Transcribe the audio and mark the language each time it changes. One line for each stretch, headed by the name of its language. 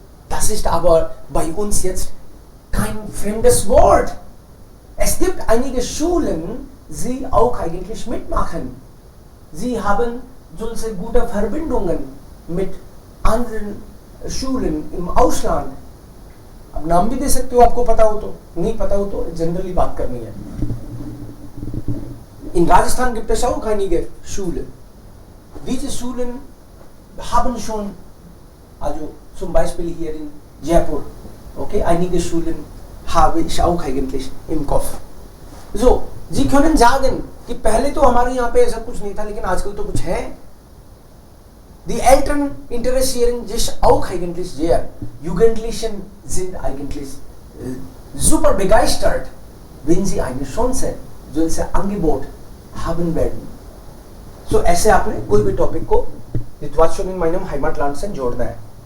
German: Das ist aber bei uns jetzt kein fremdes Wort. Es gibt einige Schulen, die auch eigentlich mitmachen. Sie haben solche gute Verbindungen mit anderen Schulen im Ausland.
Hindi: अब नाम भी दे सकते हो आपको पता हो तो, नहीं पता हो तो जनरली बात करनी है।
German: In Rajasthan gibt es auch einige Schulen. Diese Schulen haben schon, also zum Beispiel hier in Jaipur, okay, einige Schulen habe ich auch eigentlich im Kopf.
Hindi: So,
German: Sie können sagen
Hindi: कि पहले तो हमारे यहाँ पे ऐसा कुछ नहीं था, लेकिन आजकल तो कुछ है।
German: Die Eltern interessieren sich auch eigentlich sehr. Jugendlichen sind eigentlich super begeistert, wenn sie eine Chance, solche Angebot haben werden.
Hindi: So ऐसे आपने कोई भी टॉपिक को
German: Situation in meinem Heimatland
Hindi: से जोड़ना है।